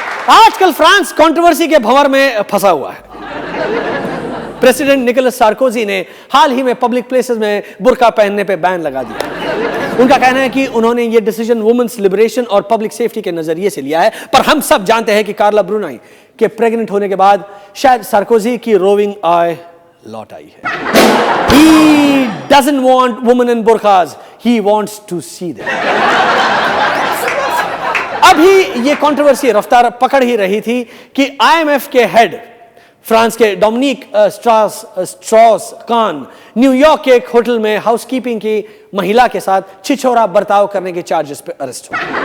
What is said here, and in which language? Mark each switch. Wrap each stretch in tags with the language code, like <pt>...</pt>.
<hi>आजकल France controversy के भंवर में फंसा हुआ है। प्रेसिडेंट निकोलस सार्कोजी ने हाल ही में पब्लिक प्लेसेस में बुर्का पहनने पे बैन लगा दिया। उनका कहना है कि उन्होंने ये डिसीजन वुमेन्स लिबरेशन और पब्लिक सेफ्टी के नजरिए से लिया है, पर हम सब जानते हैं कि कार्ला ब्रूनाई के प्रेग्नेंट होने के बाद शायद सार्कोजी की रोविंग आई लौट आई है।</hi> <en>He doesn't want women in burqas, he wants to see them।</en> <hi>अभी ये कंट्रोवर्सी रफ्तार पकड़ ही रही थी कि IMF के हेड फ्रांस के डोमिनिक स्ट्रॉस कान न्यूयॉर्क के एक होटल में हाउसकीपिंग की महिला के साथ छिछोरा बर्ताव करने के चार्जेस पे अरेस्ट हो।</hi>